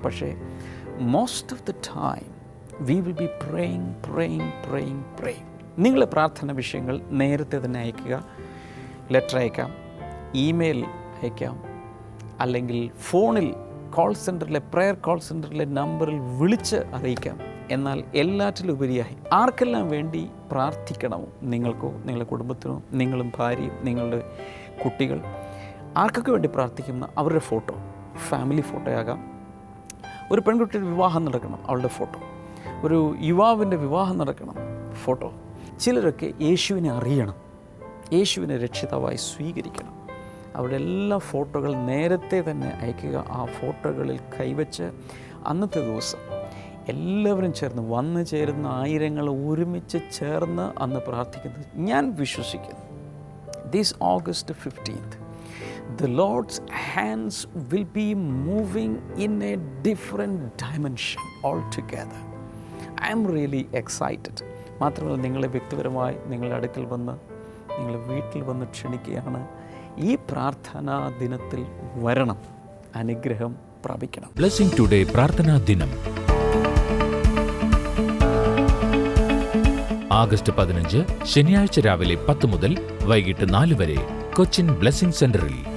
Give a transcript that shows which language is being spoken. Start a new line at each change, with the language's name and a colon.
Malayalam: പക്ഷേ
English: most of the time we will be praying.
Malayalam: നിങ്ങളുടെ പ്രാർത്ഥന വിഷയങ്ങൾ നേരത്തെ തന്നെ അയക്കുക. ലെറ്റർ അയക്കാം, ഇമെയിൽ അയക്കാം, അല്ലെങ്കിൽ ഫോണിൽ പ്രേയർ കോൾ സെൻറ്ററിലെ നമ്പറിൽ വിളിച്ച് അറിയിക്കാം. എന്നാൽ എല്ലാറ്റിലുപരിയായി ആർക്കെല്ലാം വേണ്ടി പ്രാർത്ഥിക്കണമോ, നിങ്ങൾക്കോ നിങ്ങളുടെ കുടുംബത്തിനോ, നിങ്ങളും ഭാര്യയും നിങ്ങളുടെ കുട്ടികൾ ആർക്കൊക്കെ വേണ്ടി പ്രാർത്ഥിക്കുന്ന അവരുടെ ഫോട്ടോ, ഫാമിലി ഫോട്ടോയാകാം. ഒരു പെൺകുട്ടിയുടെ വിവാഹം നടക്കണം, അവളുടെ ഫോട്ടോ. ഒരു യുവാവിൻ്റെ വിവാഹം നടക്കണം, ഫോട്ടോ. ചിലരൊക്കെ യേശുവിനെ അറിയണം, യേശുവിനെ രക്ഷിതാവായി സ്വീകരിക്കണം. അവരുടെ എല്ലാ ഫോട്ടോകൾ നേരത്തെ തന്നെ അയക്കുക. ആ ഫോട്ടോകളിൽ കൈവച്ച് അന്നത്തെ ദിവസം എല്ലാവരും ചേർന്ന് വന്നു ചേരുന്ന ആയിരങ്ങൾ ഒരുമിച്ച് ചേർന്ന് അന്ന് പ്രാർത്ഥിക്കുന്നത് ഞാൻ വിശ്വസിക്കുന്നു.
English: This August 15th the Lord's hands will be moving in a different dimension altogether. I am really excited.
Malayalam: മാത്രമല്ല, നിങ്ങളെ വ്യക്തിപരമായി നിങ്ങളുടെ അടുക്കൽ വന്ന്, നിങ്ങളുടെ വീട്ടിൽ വന്ന് ക്ഷണിക്കുകയാണ്. ഈ പ്രാർത്ഥനാ ദിനത്തിൽ വരണം, അനുഗ്രഹം പ്രാപിക്കണം. ബ്ലെസ്സിംഗ് ടുഡേ പ്രാർത്ഥനാ ദിനം ആഗസ്റ്റ് 15 ശനിയാഴ്ച രാവിലെ 10 മുതൽ വൈകിട്ട് 4 വരെ കൊച്ചിൻ ബ്ലെസ്സിംഗ് സെന്ററിൽ.